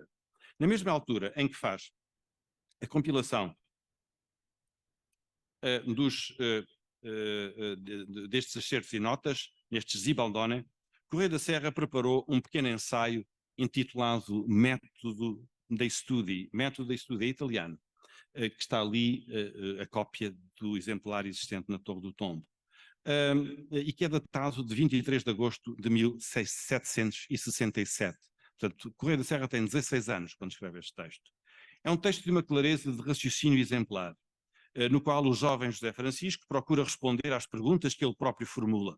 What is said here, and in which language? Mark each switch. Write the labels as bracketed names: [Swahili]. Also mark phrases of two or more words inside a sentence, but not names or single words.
[Portuguese] Na mesma altura em que faz a compilação destes excertos e notas, nestes Zibaldone, Correia da Serra preparou um pequeno ensaio intitulado Método dei Studi, italiano, que está ali a cópia do exemplar existente na Torre do Tombo, e que é datado de 23 de agosto de 1767. Portanto, Correia da Serra tem 16 anos quando escreve este texto. É um texto de uma clareza de raciocínio exemplar, no qual o jovem José Francisco procura responder às perguntas que ele próprio formula.